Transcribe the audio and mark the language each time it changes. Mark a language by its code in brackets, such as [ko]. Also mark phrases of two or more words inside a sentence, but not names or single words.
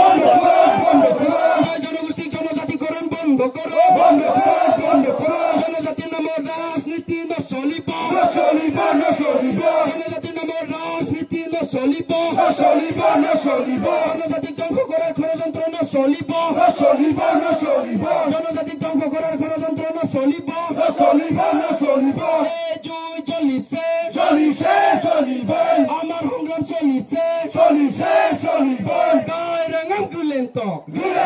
[as] জনগোষ্ঠী জনজাতিকরণ বন্ধ করো জনজাতির নামের রাজনীতি নচলিব জনজাতির নামের রাজনীতি নচলিব জনজাতিক ধ্বংস করার ষড়যন্ত্র নচলিব জনজাতিক ধ্বংস করার ষড়যন্ত্র নচলিব জুই জ্বলিছে আমার সংগ্রাম চলিছে গাই রেঙাম গুলেন্ত